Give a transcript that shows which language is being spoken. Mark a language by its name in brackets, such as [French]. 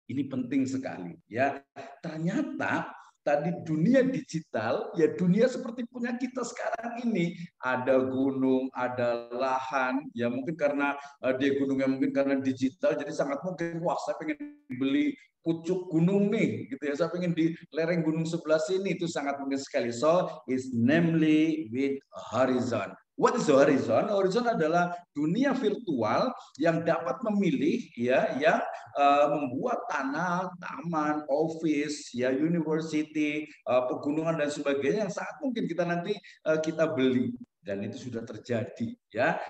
[Indonesian] Ini penting sekali ya. Ternyata tadi dunia digital, ya dunia seperti punya kita sekarang ini. Ada gunung, ada lahan, ya mungkin karena dia gunungnya mungkin karena digital, jadi sangat mungkin, wah saya pengen beli pucuk gunung nih, gitu ya. Saya pengen di lereng gunung sebelah sini, itu sangat mungkin sekali. [English] So, it's namely with horizon. What is the horizon? [Indonesian] Horizon adalah dunia virtual yang dapat memilih ya, yang membuat tanah, taman, office, ya, university, pegunungan dan sebagainya yang sangat mungkin kita nanti kita beli, dan itu sudah terjadi ya.